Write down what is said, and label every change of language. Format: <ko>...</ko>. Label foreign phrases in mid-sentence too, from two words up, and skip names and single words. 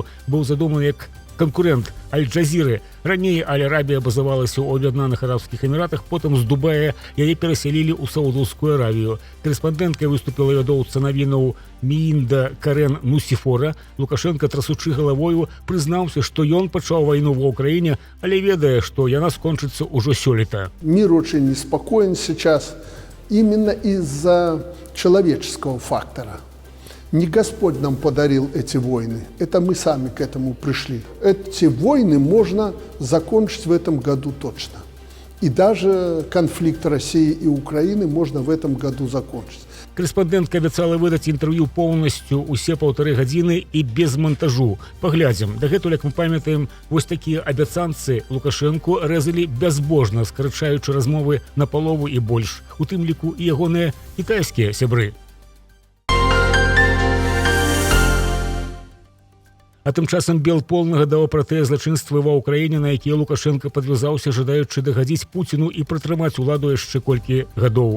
<be>Быў задуманы як конкурент Аль-Джазіры. Раней Аль-Арабія базавалася ў Аб'яднаных Арабскіх Эміратах, потым з Дубая яе перасялілі ў Саудаўскую Аравію. Карэспандэнткай выступіла вядоўца навінаў Миинда Карен Нусифора. Лукашенко, трасучы галавою, прызнаўся, што ён пачаў вайну ва Ўкраіне, але ведае, што яна скончыцца ўжо сёлета.</be> <ru>Мир очень неспокоен сейчас именно из-за человеческого фактора. Не Господь нам подарил эти войны, это мы сами к этому пришли. Эти войны можно закончить в этом году точно. И даже конфликт России и Украины можно в этом году закончить.</ru> <be>Карэспандэнтка абяцала выдаць інтэрв'ю поўнасцю усе 1,5 гадзіны і без монтажу. Паглядзім. Дагэтуль, як мы памятаем, вось такія абяцанцы Лукашэнку рэзалі бязбожна, скарачаючы размовы на палову і больш. У тым ліку і ягоныя кітайскія сябры. А тым часам Белпол нагадаў пра тыя злачынствы ва Ўкраіне, на якія Лукашенко падвязаўся, жадаючы дагадзіць Пуціну і прытрымаць уладу яшчэ колькі гадоў.</be>